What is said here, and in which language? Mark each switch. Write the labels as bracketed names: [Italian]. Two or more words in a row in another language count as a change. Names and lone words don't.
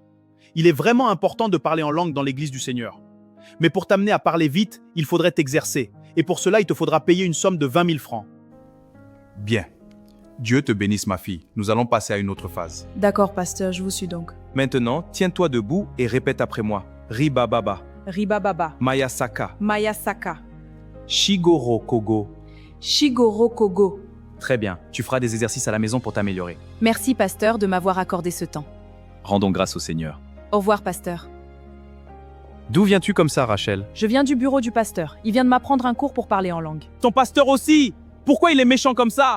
[French] Il est vraiment important de parler en langue dans l'église du Seigneur. Mais pour t'amener à parler vite, il faudrait t'exercer. Et pour cela, il te faudra payer une somme de 20 000 francs. Bien. Dieu te bénisse, ma fille. Nous allons passer à une autre phase. D'accord, pasteur, je vous suis donc. Maintenant, tiens-toi debout et répète après moi. Riba Baba, Riba Baba, Maya Saka, Maya Saka, Shigoro Kogo. Shigoro Kogo. Très bien. Tu feras des exercices à la maison pour t'améliorer. Merci, pasteur, de m'avoir accordé ce temps. Rendons grâce au Seigneur. Au revoir, pasteur. D'où viens-tu comme ça, Rachel? Je viens du bureau du pasteur. Il vient de m'apprendre un cours pour parler en langue. Ton pasteur aussi! Pourquoi il est méchant comme ça?